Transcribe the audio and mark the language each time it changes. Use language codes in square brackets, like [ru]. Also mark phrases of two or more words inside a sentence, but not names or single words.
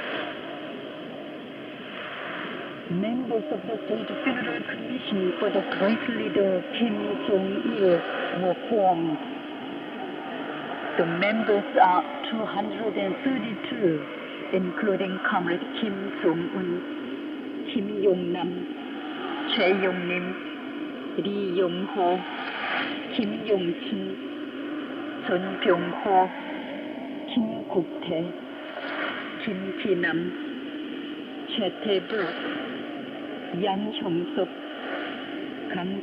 [en] Members of the State Federal Commission for the Great Leader Kim Jong-il were formed. The members are 232, including Comrade Kim Jong-un, Kim Yong-nam, Choi Yong-nim, Lee Yong-ho, Kim Yong-chun, Sun Byung-ho, Kim Kuk-tae, Kim Ki-nam, Choi Tae-bok, Yang Hyung-suk, Kang